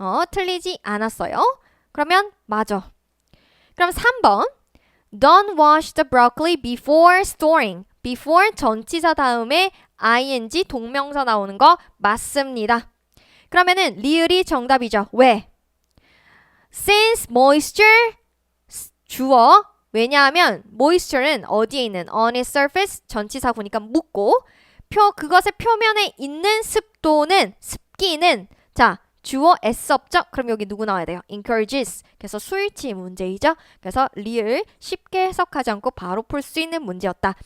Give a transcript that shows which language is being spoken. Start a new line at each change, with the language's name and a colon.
Korean: 틀리지 않았어요. 그러면 맞아. 그럼 3번
English: Don't wash the broccoli before storing.
Korean: before 전치사 다음에 ing 동명사 나오는 거 맞습니다. 그러면은 리을이 정답이죠. 왜?
English: Since moisture 주어.
Korean: 왜냐하면 moisture는 어디에 있는
English: on its surface
Korean: 전치사 보니까 묻고 그것의 표면에 있는 습도는 습기는 자 주어 s 없죠? 그럼 여기 누구 나와야 돼요?
English: encourages.
Korean: 그래서 수일치 문제이죠. 그래서 리을 쉽게 해석하지 않고 바로 풀 수 있는 문제였다.